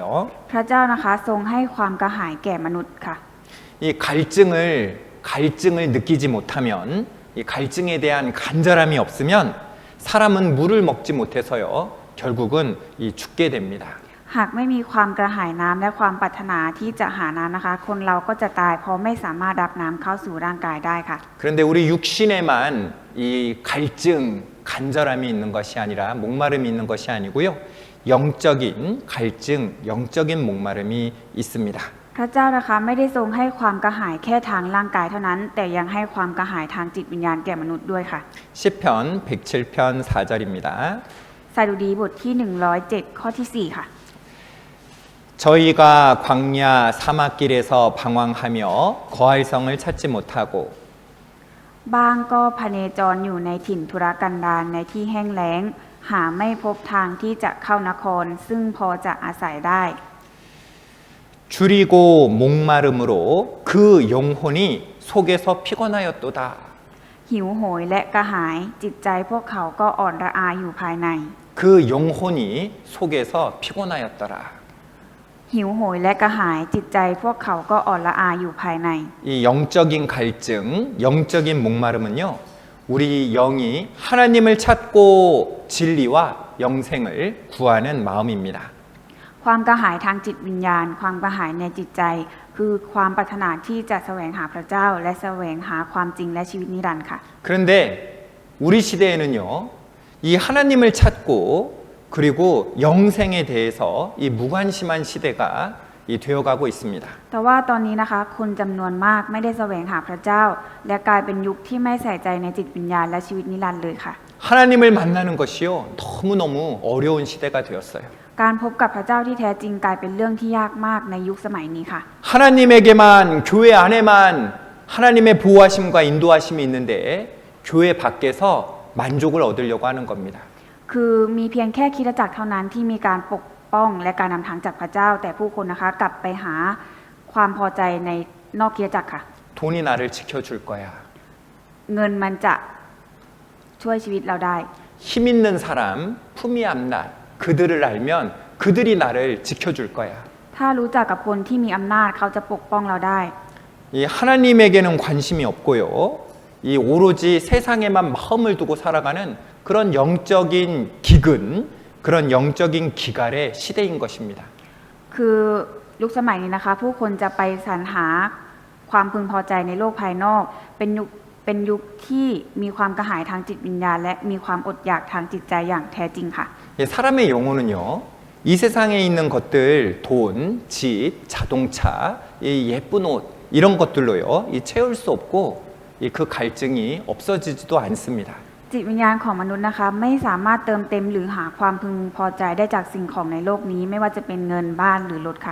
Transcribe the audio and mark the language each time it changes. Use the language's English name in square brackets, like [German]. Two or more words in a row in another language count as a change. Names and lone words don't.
[Thai] พระเจ้านะคะทรงให้ความกระหายแก่มนุษย์ค่ะ [Korean] 이 갈증을 느끼지 못하면, 이 갈증에 대한 간절함이 없으면 사람은 물을 먹지 못해서요, 결국은 이 죽게 됩니다. [Thai] หากไม่มีความกระหายน้ำและความปรารถนาที่จะหาน้ำนะคะ คนเราก็จะตายเพราะไม่สามารถรับน้ำเข้าสู่ร่างกายได้ค่ะ [Korean] 그런데 우리 육신에만 이 갈증, 간절함이 있는 것이 아니라 목마름이 있는 것이 아니고요, 영적인 갈증, 영적인 목마름이 있습니다. [Thai] พระเจ้านะคะไม่ได้ทรงให้ความกระหายแค่ทางร่างกายเท่านั้น แต่ยังให้ความกระหายทางจิตวิญญาณแก่มนุษย์ด้วยค่ะ [Korean] 시편 107편 4절입니다. [Thai] สดุดีบทที่107ข้อที่4ค่ะ [Korean] 저희가 광야 사막길에서 방황하며 거할 성을 찾지 못하고 [Thai] บ้างก็พเนจรอยู่ในถิ่นทุรกันดารในที่แห้งแล้ง หาไม่พบทางที่จะเข้านคร ซึ่งพอจะอาศัยได้ [Korean] 줄이고 목마름으로 그 영혼이 속에서 피곤하였도다. [Thai] หิวโหยและกระหายจิตใจพวกเขาก็อ่อนระอาอยู่ภายใน [Korean] 그 영혼이 속에서 피곤하였더라. [Thai] หิวโหยและกระหายจิตใจพวกเขาก็อ่อนละอาอยู่ภายใน [Korean] 이 영적인 갈증, 영적인 목마름은요, 우리 영이 하나님을 찾고 진리와 영생을 구하는 마음입니다. [Thai] ความกระหายทางจิตวิญญาณ ความกระหายในจิตใจ คือความปรารถนาที่จะแสวงหาพระเจ้า และแสวงหาความจริงและชีวิตนิรันดร์ค่ะ [Korean] 그런데 우리 시대에는요, 이 하나님을 찾고 그리고 영생에 대해서 이 무관심한 시대가 되어가고 있습니다. [Thai] แต่ว่าตอนนี้นะคะคนจำนวนมากไม่ได้แสวงหาพระเจ้า และกลายเป็นยุคที่ไม่ใส่ใจในจิตวิญญาณและชีวิตนิรันดร์เลยค่ะ [Korean] 하나님을 만나는 것이요, 너무너무 어려운 시대가 되었어요. [Thai] การพบกับพระเจ้าที่แท้จริงกลายเป็นเรื่องที่ยากมากในยุคสมัยนี้ค่ะ [Korean] 하나님에게만, 교회 안에만 하나님의 보호하심과 인도하심이 있는데 교회 밖에서 만족을 얻으려고 하는 겁니다. [Thai] คือมีเพียงแค่คริสตจักรเท่านั้นที่มีการปกป้องและการนำทางจากพระเจ้า แต่ผู้คนนะคะกลับไปหาความพอใจในนอกคริสตจักรค่ะ [Korean] 돈이 나를 지켜줄 거야. [Thai] เงินมันจะช่วยชีวิตเราได้ [Korean] 힘 있는 사람, [Thai] ผู้มี อำนาจ, [Korean] 그들을 알면 그들이 나를 지켜줄 거야. [Thai] ถ้ารู้จักกับคนที่มีอำนาจเขาจะปกป้องเราได้ [Korean] 이 하나님에게는 관심이 없고요. 이 오로지 세상에만 마음을 두고 살아가는 그런 영적인 기근, 그런 영적인 기갈의 시대인 것입니다. [Thai] คือยุคสมัยนี้นะคะผู้คนจะไปสรรหาความพึงพอใจในโลกภายนอก เป็นยุคที่มีความกระหายทางจิตวิญญาณและมีความอดอยากทางจิตใจอย่างแท้จริงค่ะ [Korean] 이 사람의 영혼은요, 이 세상에 있는 것들, 돈, 집, 자동차, 이 예쁜 옷 이런 것들로요, 이 채울 수 없고 그 갈증이 없어지지도 않습니다. [Thai] จิตวิญญาณของมนุษย์นะคะไม่สามารถเติมเต็มหรือหาความพึงพอใจได้จากสิ่งของในโลกนี้ไม่ว่าจะเป็นเงินบ้านหรือรถค่ะ